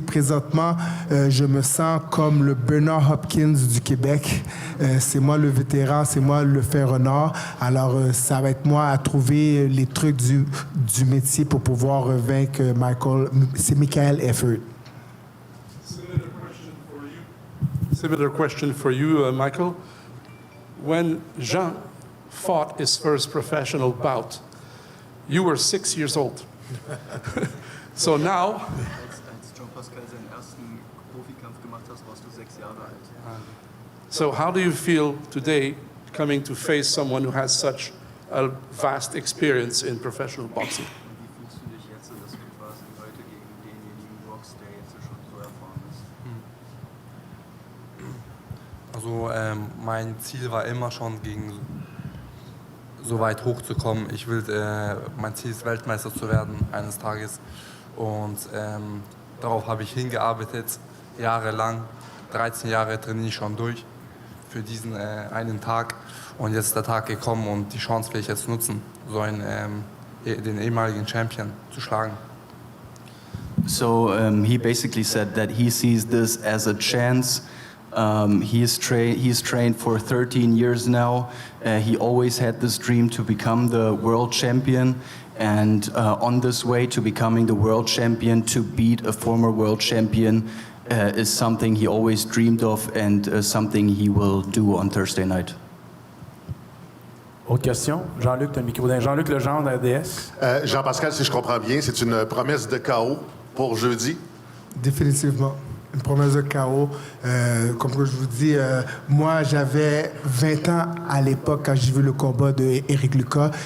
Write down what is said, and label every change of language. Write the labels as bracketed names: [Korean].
[French] Présentement, je me sens comme le Bernard Hopkins du Québec. C'est moi le vétéran, c'est moi le fer-renard. Alors, ça va être moi à trouver les trucs du métier pour pouvoir vaincre Michael. C'est Michael Eifert. [English] Similar question for you, Michael. When Jean fought his first professional bout, you were 6 years old. So now, [German] Als Jean Pascal seinen ersten Profikampf gemacht hast, warst du 6 Jahre alt. [English] so how do you feel today coming to face someone who has such a vast experience in professional boxing? [German] Und wie fühlst du dich jetzt, dass du quasi heute gegen denjenigen boxst, der jetzt schon so erfahren ist? Also mein Ziel war immer schon so weit hochzukommen. Mein Ziel ist Weltmeister zu werden eines Tages und darauf habe ich hingearbeitet, jahrelang. 13 Jahre trainiere ich schon durch für diesen einen Tag und jetzt ist der Tag gekommen und die Chance will ich jetzt nutzen, den ehemaligen Champion zu schlagen. [English] So he basically said that he sees this as a chance. He's trained for 13 years now. He always had this dream to become the world champion, and on this way to becoming the world champion, to beat a former world champion, is something he always dreamed of and something he will do on Thursday night. [French] Autre question? Jean-Luc, tu as le micro. Jean-Luc Legendre, RDS. Jean Pascal, si je comprends bien, c'est une promesse de chaos pour jeudi. Définitivement. Une promesse de chaos. Comme je vous dis, moi, j'avais 20 ans à l'époque quand j'ai vu le combat de Éric Lucas.